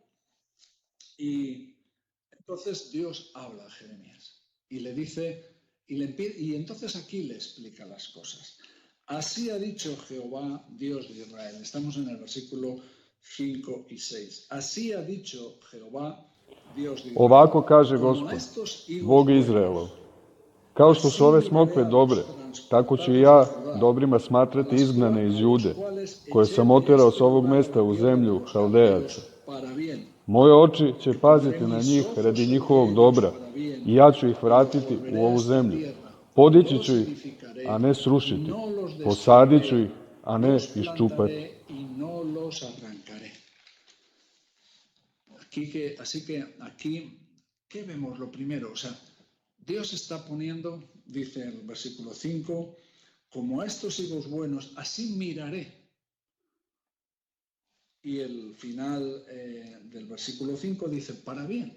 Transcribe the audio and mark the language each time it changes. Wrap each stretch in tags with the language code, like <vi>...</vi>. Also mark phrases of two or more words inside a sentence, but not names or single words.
<es>Y entonces Dios habla a Jeremías y le dice Y entonces aquí le explica las cosas. Así ha dicho Jehová, Dios de Israel. Estamos en el versículo 5 y 6. Así ha dicho Jehová, Dios de Israel.</es> <sr>Ovako kaže Gospod, Bog Izraelov. Kao što su ove smokve dobre, tako ću i ja dobrima smatrati izgnane iz Jude, koje sam oterao s ovog mesta u zemlju Haldejaca. Moje oči će paziti na njih radi njihovog dobra i ja ću ih vratiti u ovu zemlju. Podići ću ih, a ne srušiti. Posadit ću ih, a ne iščupati.</sr> <es>Así que aquí, ¿qué vemos lo primero? O sea, Dios está poniendo, dice el versículo 5, como a estos higos buenos, así miraré. Y el final del versículo 5 dice, para bien.</es>